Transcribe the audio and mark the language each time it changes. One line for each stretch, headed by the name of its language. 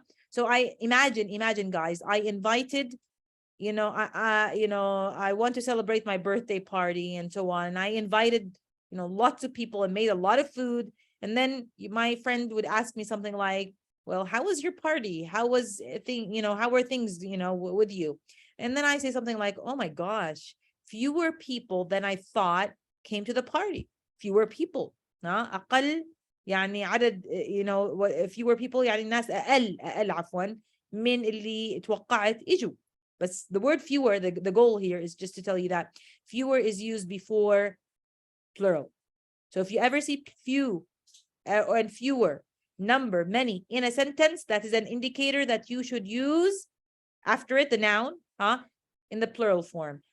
English: So I imagine guys, I invited, I want to celebrate my birthday party and so on. And I invited, lots of people and made a lot of food. And then my friend would ask me something like, well, how was your party? How was how were things, with you? And then I say something like, oh my gosh, fewer people than I thought came to the party. Fewer people.
Arabic: أقل يعني عدد,
English: fewer people
Arabic: يعني الناس أقل عفوا من اللي توقعت إجوا.
English: But the word fewer, the goal here is just to tell you that fewer is used before plural. So if you ever see few and fewer, number, many in a sentence, that is an indicator that you should use after it, the noun, in the plural form.